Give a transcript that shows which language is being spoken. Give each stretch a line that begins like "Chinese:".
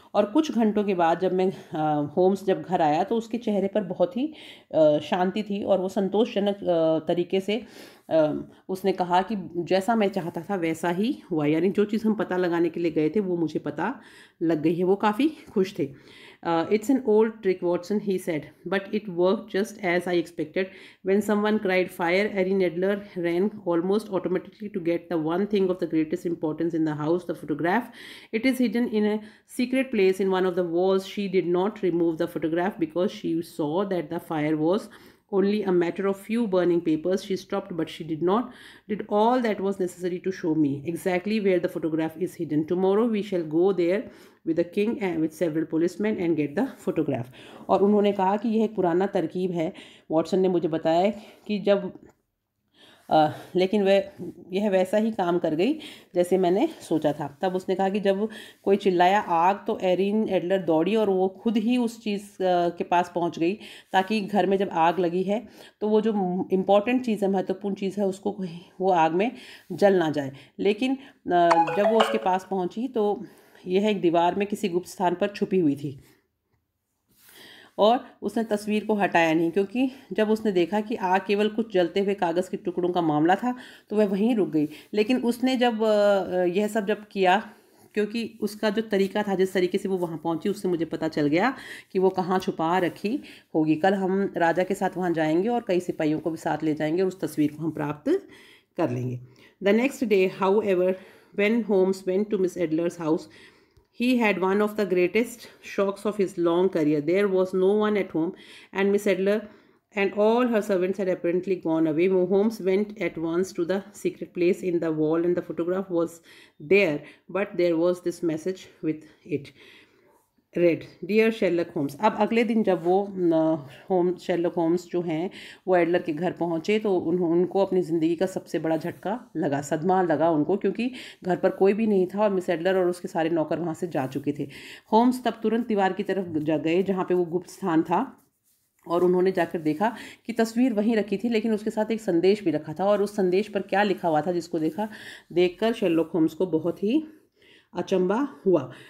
Hindi: और कुछ घंटों के बाद जब होम्स जब घर आया तो उसके चेहरे पर बहुत ही शांति थी और वो संतोषजनक तरीके से उसने कहा कि जैसा मैं चाहता था वैसा ही हुआ, यानी जो चीज़ हम पता लगाने के लिए गए थे वो मुझे पता लग गई है। वो काफ़ी खुश थे।
English: "It's an old trick, Watson," he said, "but it worked just as I expected. When someone cried fire, Erin Adler ran almost automatically to get the one thing of the greatest importance in the house, the photograph. It is hidden in a secret place in one of the walls. She did not remove the photograph because she saw that the fire was only a matter of few burning papers. She stopped, but she did all that was necessary to show me exactly where the photograph is hidden. Tomorrow we shall go there with the king and with several policemen and get the photograph.
Hindi: और उन्होंने कहा कि यह एक पुराना तरकीब है, Watson ने मुझे बताया कि जब लेकिन यह वैसा ही काम कर गई जैसे मैंने सोचा था। तब उसने कहा कि जब कोई चिल्लाया आग, तो एरिन एडलर दौड़ी और वो खुद ही उस चीज़ के पास पहुंच गई, ताकि घर में जब आग लगी है तो वो जो इम्पॉर्टेंट चीज़ है, महत्वपूर्ण चीज़ है, उसको वो आग में जल ना जाए। लेकिन जब वो उसके पास पहुंची तो यह एक दीवार में किसी गुप्त स्थान पर छुपी हुई थी और उसने तस्वीर को हटाया नहीं, क्योंकि जब उसने देखा कि आग केवल कुछ जलते हुए कागज़ के टुकड़ों का मामला था तो वह वहीं रुक गई। लेकिन उसने जब यह सब जब किया, क्योंकि उसका जो तरीका था, जिस तरीके से वो वहाँ पहुँची, उससे मुझे पता चल गया कि वो कहाँ छुपा रखी होगी। कल हम राजा के साथ वहाँ जाएंगे और कई सिपाहियों को भी साथ ले जाएंगे और उस तस्वीर को हम प्राप्त कर लेंगे।
English: The next day, how ever, when Holmes went to miss एडलर्स house, he had one of the greatest shocks of his long career. There was no one at home, and Miss Adler and all her servants had apparently gone away. Holmes went at once to the secret place in the wall, and the photograph was there, but there was this message with it. Red, dear Sherlock Holmes.
Hindi: अब अगले दिन जब वो Sherlock Holmes जो हैं वो Adler के घर पहुँचे तो उनको अपनी ज़िंदगी का सबसे बड़ा झटका लगा, सदमा लगा उनको, क्योंकि घर पर कोई भी नहीं था और मिस एडलर और उसके सारे नौकर वहाँ से जा चुके थे। होम्स तब तुरंत दीवार की तरफ गए जहाँ पे वो गुप्त स्थान था और उन्होंने जाकर देखा कि तस्वीर वहीं रखी थी, लेकिन उसके साथ एक संदेश भी रखा था। और उस संदेश पर क्या लिखा हुआ था, जिसको देखकर शेरलॉक होम्स को बहुत ही अचंबा हुआ।